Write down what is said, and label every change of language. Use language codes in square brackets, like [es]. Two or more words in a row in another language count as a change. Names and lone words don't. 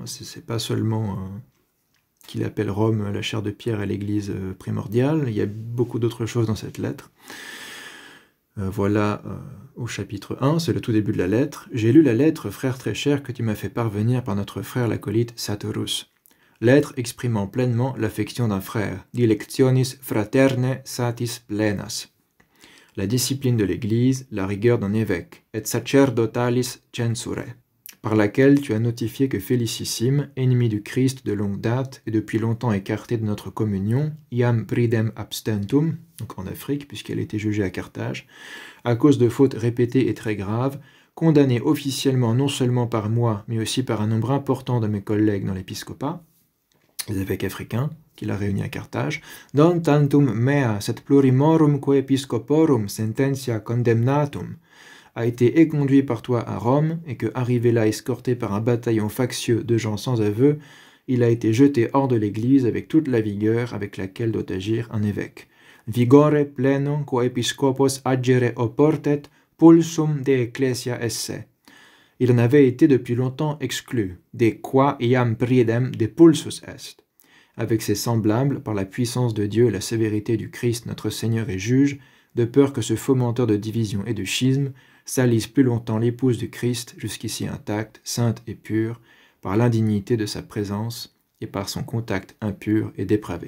[fr] C'est pas seulement qu'il appelle Rome la chair de pierre à l'église primordiale, il y a beaucoup d'autres choses dans cette lettre. Voilà au chapitre 1, c'est le tout début de la lettre. « J'ai lu la lettre, frère très cher, que tu m'as fait parvenir par notre frère l'acolyte Saturus. Lettre exprimant pleinement l'affection d'un frère. [la] Dilectionis fraterne satis plenas. [fr] La discipline de l'Église, la rigueur d'un évêque, [la] et sacerdotalis censure, [fr] par laquelle tu as notifié que Félicissime, ennemi du Christ de longue date et depuis longtemps écarté de notre communion, [la] iam pridem abstentum, [fr] donc en Afrique, puisqu'elle était jugée à Carthage, à cause de fautes répétées et très graves, condamnée officiellement non seulement par moi, mais aussi par un nombre important de mes collègues dans l'épiscopat, les évêques africains, qu'il a réunis à Carthage, [la] don tantum mea set plurimorum quo episcoporum sententia condemnatum, [fr] a été éconduit par toi à Rome, et que, arrivé là escorté par un bataillon factieux de gens sans aveu, il a été jeté hors de l'Église avec toute la vigueur avec laquelle doit agir un évêque. [la] vigore plenum quo episcopos agere oportet pulsum de ecclesia esse. [fr] Il en avait été depuis longtemps exclu, [la] de qua iam priedem de pulsus est. [fr] Avec ses semblables, par la puissance de Dieu et la sévérité du Christ notre Seigneur et juge, de peur que ce fomenteur de division et de schisme salisse plus longtemps l'épouse du Christ, jusqu'ici intacte, sainte et pure, par l'indignité de sa présence et par son contact impur et dépravé.